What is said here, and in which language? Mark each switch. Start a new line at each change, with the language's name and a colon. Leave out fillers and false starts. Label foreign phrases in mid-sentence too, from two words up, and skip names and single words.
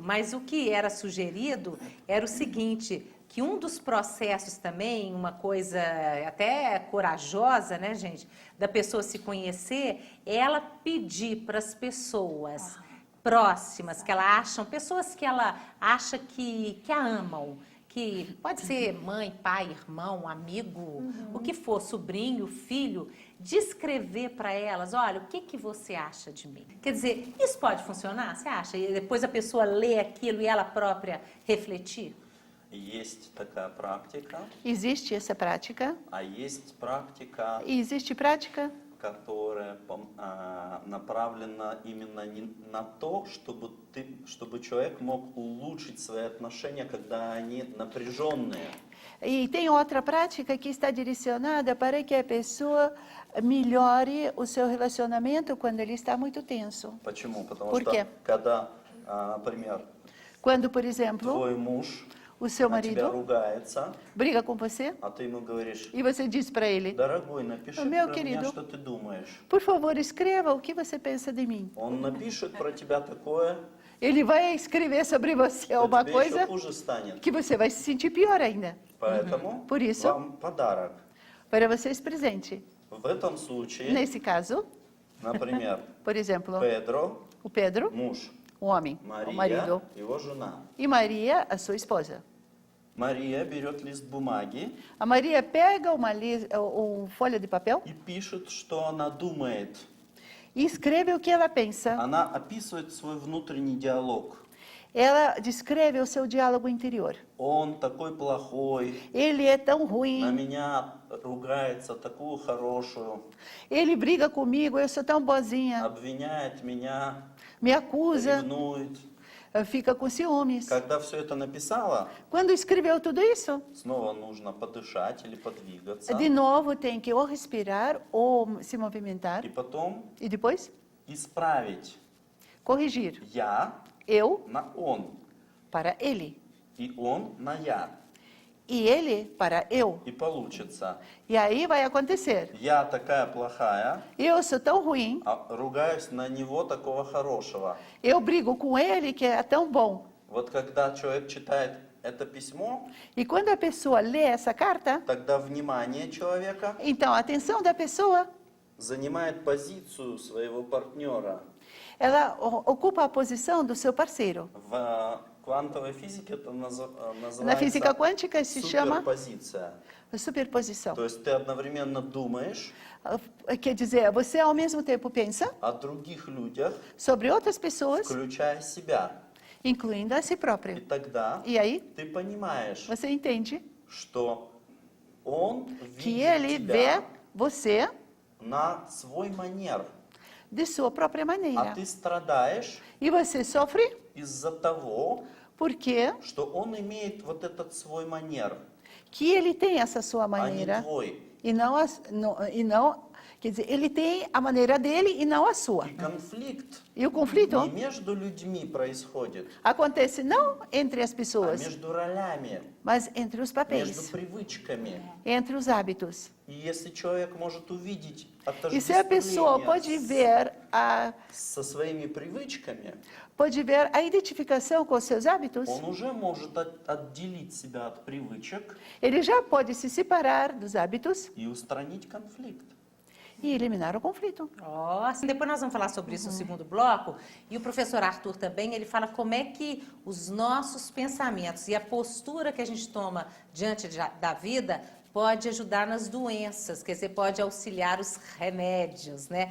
Portuguese: Mas o que era sugerido era o seguinte, que um dos processos também, uma coisa até corajosa, né, gente, da pessoa se conhecer, é ela pedir para as pessoas próximas, que ela acham, pessoas que ela acha que a amam, que pode ser mãe, pai, irmão, amigo, o que for, sobrinho, filho, descrever para elas, olha, o que você acha de mim? Quer dizer, isso pode funcionar, você acha? E depois a pessoa lê aquilo e ela própria refletir?
Russian: Есть такая практика,
Portuguese: Existe essa prática
Russian: а есть практика,
Portuguese: e existe prática
Russian: которая направлена именно на то, чтобы человек мог улучшить свои отношения, когда они напряженные.
Portuguese: e tem outra prática que está direcionada para que a pessoa melhore o seu relacionamento quando ele está muito tenso.
Russian: Почему? Потому
Portuguese: Por
Russian: что
Portuguese: quê?
Russian: когда, например,
Portuguese: Quando, por exemplo,
Russian: твой муж
Portuguese: o seu
Russian: на тебя
Portuguese: marido
Russian: ругается,
Portuguese: briga com você
Russian: а ты ему говоришь:
Portuguese: e você diz para ele:
Russian: дорогой, напиши
Portuguese: Meu
Russian: про
Portuguese: querido.
Russian: меня, что ты думаешь.
Portuguese: por favor, escreva o que você pensa de mim.
Russian: Он напишет про тебя такое,
Portuguese: Ele vai escrever sobre você
Russian: что
Portuguese: uma
Russian: тебе
Portuguese: coisa
Russian: еще хуже станет.
Portuguese: que você vai se sentir pior ainda.
Russian: Поэтому
Portuguese: Por isso-
Russian: вам подарок.
Portuguese: Para vocês presente.
Russian: В этом случае,
Portuguese: Nesse caso,
Russian: например,
Portuguese: por exemplo,
Russian: Педро,
Portuguese: o Pedro,
Russian: муж,
Portuguese: o homem, o
Russian: Мария,
Portuguese: marido,
Russian: его жена.
Portuguese: e Maria, a sua esposa.
Russian: Мария берет лист бумаги
Portuguese: A Maria pega folha de papel
Russian: и пишет, что она думает.
Portuguese: e escreve o que ela pensa.
Russian: Она описывает свой внутренний диалог.
Portuguese: Ela descreve o seu diálogo interior.
Russian: Он такой плохой,
Portuguese: Ele é tão
Russian: на
Portuguese: ruim,
Russian: меня ругается, такую хорошую,
Portuguese: ele briga comigo, eu sou tão boazinha,
Russian: обвиняет меня,
Portuguese: me acusa,
Russian: ревнует.
Portuguese: fica com ciúmes.
Russian: Когда все это написала,
Portuguese: Quando escreveu tudo isso,
Russian: снова нужно подышать или подвигаться.
Portuguese: de novo tem que ou respirar ou se movimentar
Russian: И потом
Portuguese: e depois
Russian: исправить
Portuguese: corrigir.
Russian: я
Portuguese: Eu
Russian: на он,
Portuguese: para ele
Russian: и он на я.
Portuguese: e ele para eu.
Russian: И получится,
Portuguese: E aí vai acontecer.
Russian: я такая плохая,
Portuguese: Eu sou tão ruim,
Russian: а ругаюсь на него такого хорошего.
Portuguese: eu brigo com ele que é tão bom.
Russian: Вот когда человек читает это письмо,
Portuguese: E quando a pessoa lê essa carta,
Russian: тогда внимание человека
Portuguese: então a atenção da pessoa,
Russian: занимает позицию своего партнера.
Portuguese: ela ocupa a posição do seu parceiro.
Russian: В квантовой физике это
Portuguese: Na física
Russian: называется
Portuguese: quântica se chama
Russian: суперпозиция.
Portuguese: superposição.
Russian: То есть ты одновременно думаешь
Portuguese: Quer dizer, você ao mesmo tempo pensa
Russian: о других людях,
Portuguese: sobre outras pessoas,
Russian: включая себя.
Portuguese: incluindo a si
Russian: И
Portuguese: próprio.
Russian: тогда
Portuguese: E aí
Russian: ты понимаешь,
Portuguese: você entende
Russian: что он
Portuguese: que
Russian: видит
Portuguese: ele
Russian: тебя
Portuguese: vê você
Russian: на свой манер,
Portuguese: de sua própria
Russian: а
Portuguese: maneira.
Russian: ты страдаешь
Portuguese: E você sofre
Russian: из-за того,
Portuguese: porque
Russian: что он имеет вот этот свой манер,
Portuguese: que ele tem essa sua
Russian: а не
Portuguese: maneira
Russian: твой.
Portuguese: e não Quer dizer, ele tem a maneira dele e não a sua.
Russian: И конфликт
Portuguese: E o conflito
Russian: не между людьми происходит,
Portuguese: acontece não entre as
Russian: а
Portuguese: pessoas,
Russian: между ролями,
Portuguese: mas entre os
Russian: между
Portuguese: papéis,
Russian: привычками.
Portuguese: entre os hábitos.
Russian: И если человек может увидеть
Portuguese: E se a pessoa pode ver
Russian: со своими привычками,
Portuguese: a identificação com os seus hábitos,
Russian: он уже может отделить себя от привычек
Portuguese: ele já pode se separar dos hábitos
Russian: и устранить конфликт.
Portuguese: e eliminar o conflito. Nossa, depois nós vamos falar sobre isso no segundo bloco. E o professor Arthur também, ele fala como é que os nossos pensamentos e a postura que a gente toma diante da vida pode ajudar nas doenças, quer dizer, pode auxiliar os remédios, né?